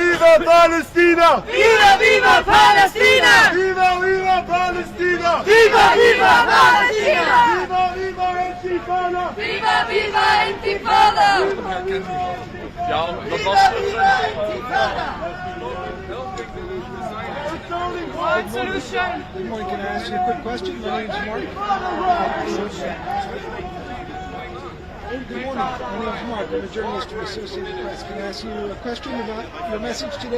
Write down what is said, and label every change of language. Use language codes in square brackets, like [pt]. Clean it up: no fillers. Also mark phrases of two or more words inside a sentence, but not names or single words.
[es] Palestina! Viva, viva Palestina! Viva, viva Palestina! Viva, viva Palestina! Viva, viva Intifada! Viva, viva Intifada! [nl] Ja, dat was [en] One solution! Good morning. Can I ask you a quick question? My name is Mark. Good morning. My name is Mark. I'm a journalist from Associated Press. Can I ask you a question about your message today?